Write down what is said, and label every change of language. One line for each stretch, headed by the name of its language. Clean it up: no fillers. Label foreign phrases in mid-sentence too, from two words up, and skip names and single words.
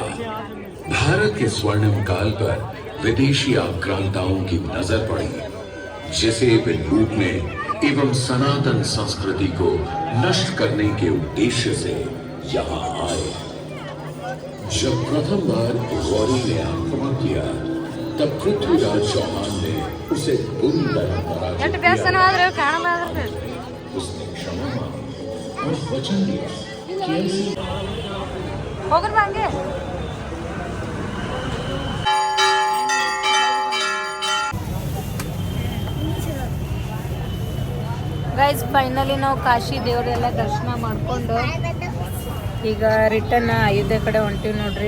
Hindi: भारत के स्वर्णिम काल पर विदेशी आक्रांताओं की नजर पड़ी, जिसे वे लूटने एवं सनातन संस्कृति को नष्ट करने के उद्देश्य से यहाँ आए। जब प्रथम बार गौरी ने आक्रमण किया तब पृथ्वीराज चौहान ने उसे बुरी तरह पराजित किया। उसने क्षमा मांगी और वचन दिया कि ऐसी
Kannada: ಹೋಗೋಣ ಹಂಗೆ.
English: guys finally
Kannada: ನಾವು ಕಾಶಿ ದೇವರೆಲ್ಲ ದರ್ಶನ ಮಾಡಿಕೊಂಡು ಈಗ ರಿಟರ್ನ್ ಅಯೋಧ್ಯೆ ಕಡೆ ಹೊಂಟಿವಿ ನೋಡ್ರಿ.